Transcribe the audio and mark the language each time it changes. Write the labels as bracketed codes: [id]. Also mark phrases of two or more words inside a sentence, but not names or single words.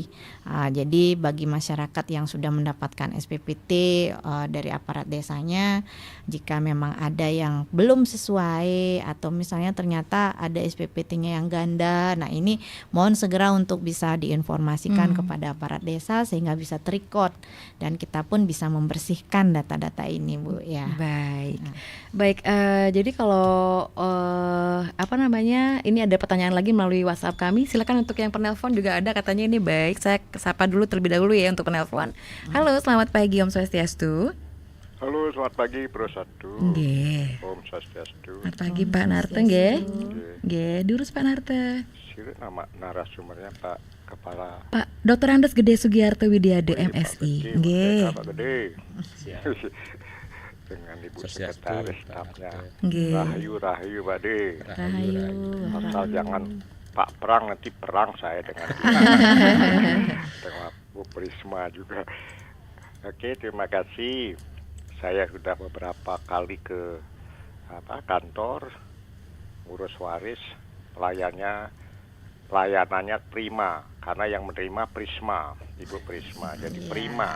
[id] Jadi bagi masyarakat yang sudah mendapatkan SPPT dari aparat desanya, jika memang ada yang belum sesuai atau misalnya ternyata ada SPPT-nya yang ganda, nah ini mohon segera untuk bisa diinformasikan kepada aparat desa sehingga bisa terrecord dan kita pun bisa membersihkan data-data ini, Bu ya. Baik, jadi kalau ini ada pertanyaan lagi melalui WhatsApp kami. Silakan untuk yang penelpon juga ada katanya ini. Baik, saya sapa dulu terlebih dahulu ya untuk penelpon. Halo, selamat pagi, [ban] Om Swastiastu. [id] Halo, selamat pagi Pro 1. Nggih. [ban] Om Swastiastu. [id] Selamat pagi Pak Narte nggih. [ban] Nggih, durus Pak Narte. [id] Sirik nama narasumbernya Pak Kepala. Pak Dr. Andes Gede Sugiarto Widiade MSI. Nggih. Pak Gede. Dengan Ibu Sekretaris stafnya. Nggih. Rahayu Pak De. Rahayu. Asal jangan Pak Perang, nanti perang saya dengan dengan Bu Prisma juga. Oke, terima kasih. Saya sudah beberapa kali ke kantor ngurus waris, pelayanannya prima karena yang menerima Prisma, Ibu Prisma, jadi prima.